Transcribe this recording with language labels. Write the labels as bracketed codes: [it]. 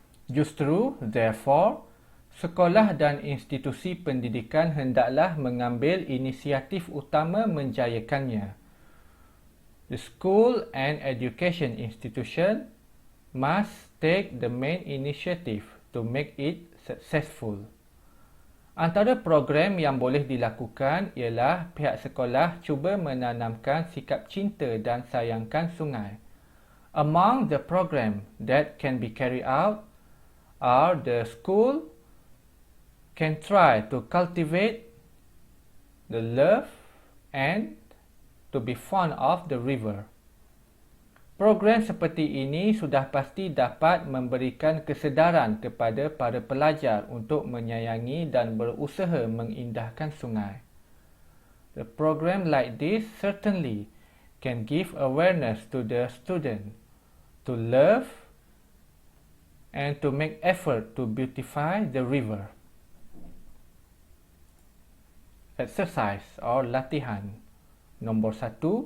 [ms] Justru, [en] therefore, [ms] sekolah dan institusi pendidikan hendaklah mengambil inisiatif utama menjayakannya. [en] The school and education institution must take the main initiative to make it successful. [ms] Antara program yang boleh dilakukan ialah pihak sekolah cuba menanamkan sikap cinta dan sayangkan sungai. [en] Among the program that can be carried out are the school can try to cultivate the love and to be fond of the river. [ms] Program seperti ini sudah pasti dapat memberikan kesedaran kepada para pelajar untuk menyayangi dan berusaha mengindahkan sungai. [en] The program like this certainly can give awareness to the student to love and to make effort to beautify the river. Exercise or [ms] latihan. Nombor 1.